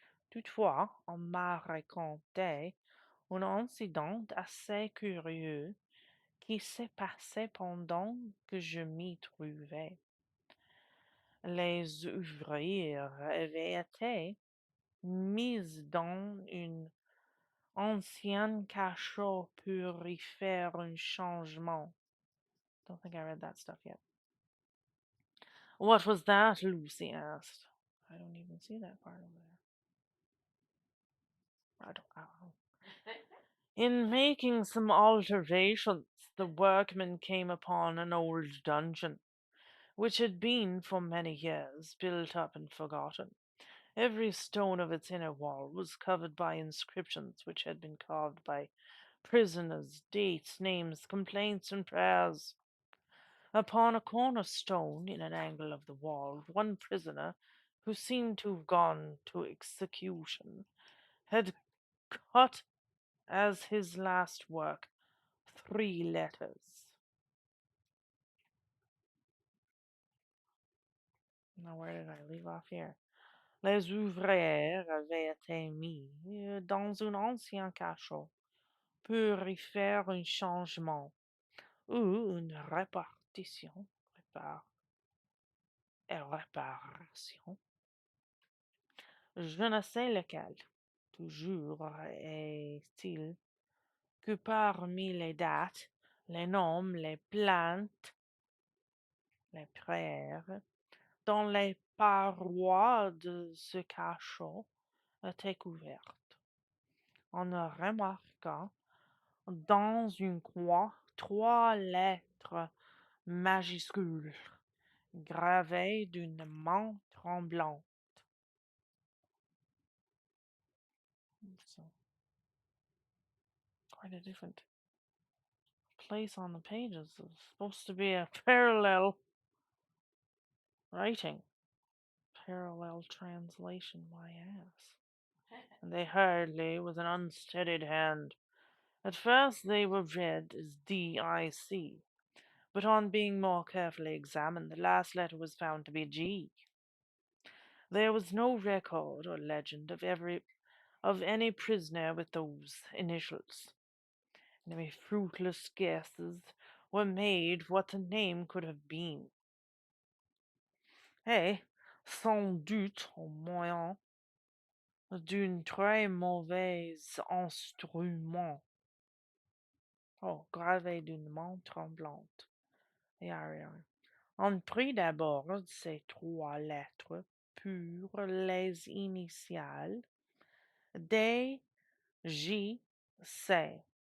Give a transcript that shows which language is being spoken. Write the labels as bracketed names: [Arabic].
[French] Toutefois, on m'a raconté un incident assez curieux qui s'est passé pendant que je m'y trouvais. Les ouvriers avaient été mis dans une ancienne cachot pour y faire un changement. [English] Don't think I read that stuff yet. What was that? Lucy asked. I don't even see that part over there. I don't know. In making some alterations, the workmen came upon an old dungeon, which had been for many years built up and forgotten. Every stone of its inner wall was covered by inscriptions which had been carved by prisoners, dates, names, complaints, and prayers. Upon a corner stone in an angle of the wall, one prisoner, who seemed to have gone to execution, had cut as his last work 3 letters. Now, where did I leave off here? [French] Les ouvriers avaient été mis dans un ancien cachot pour y faire un changement ou une répartition, réparation, je ne sais lequel. Toujours est-il que parmi les dates, les noms, les plaintes, les prières, dans les parois de ce cachot étaient couvertes. En remarquant dans une croix 3 lettres majuscules gravées d'une main tremblante. [English] So, quite a different place on the pages. It's supposed to be a parallel writing. Parallel translation, my ass. And they hurriedly, with an unsteadied hand. At first they were read as D-I-C, but on being more carefully examined, the last letter was found to be G. There was no record or legend of any prisoner with those initials. Many fruitless guesses were made what the name could have been. [French] Et, sans doute au moyen d'un très mauvais instrument. Oh, gravé d'une main tremblante. [English] Yeah, yeah. [French] On prit d'abord ces 3 lettres pour les initiales D, J, C.